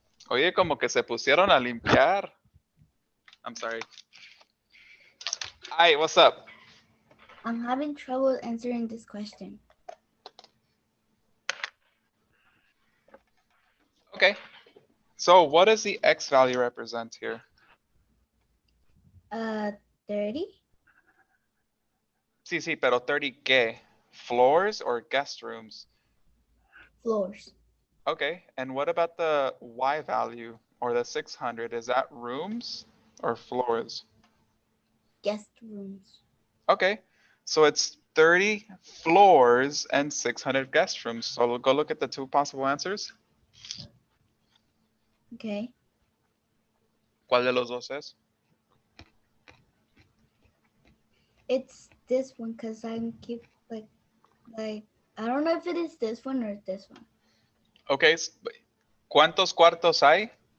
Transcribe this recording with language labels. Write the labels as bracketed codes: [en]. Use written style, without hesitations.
[es] Oye, como que se pusieron a limpiar. [en] I'm sorry. Hi, what's up? I'm having trouble answering this question. Okay. So what does the X value represent here? 30? [es] Sí, pero 30 qué? [en] Floors or guest rooms? Floors. Okay, and what about the Y value or the 600? Is that rooms or floors? Guest rooms. Okay, so it's 30 floors and 600 guest rooms. So we'll go look at the two possible answers. Okay. [es] ¿Cuál de los dos es? [en] It's this one because I keep like I don't know if it is this one or this one. [es] Okay, ¿cuántos cuartos hay?